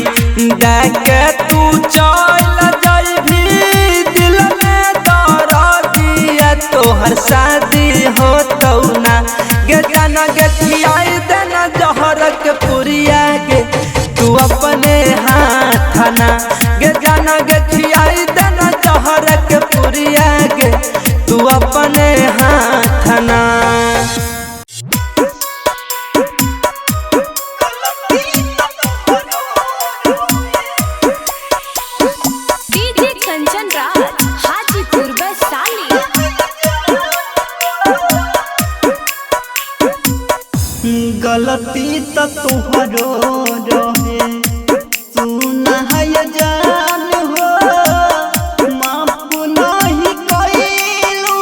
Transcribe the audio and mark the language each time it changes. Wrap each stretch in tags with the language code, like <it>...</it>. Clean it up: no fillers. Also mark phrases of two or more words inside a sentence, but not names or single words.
<mai>देखे तू चल जइभी दिल में दर्दिया तोहर शादी होतौ ना गे जाना गे खियाई देना जहर के पुरिया गे तू अपने हाथ ना गे जाना गे खियाई देना जहर के पुरिया गे तू अपने हाथ ना डीजे कंचन राज हाजीपुर वैशाली।</mai> <bho>गलती तो तुहरो रहे सुना है जान हो माफ नहीं कइलू</bho>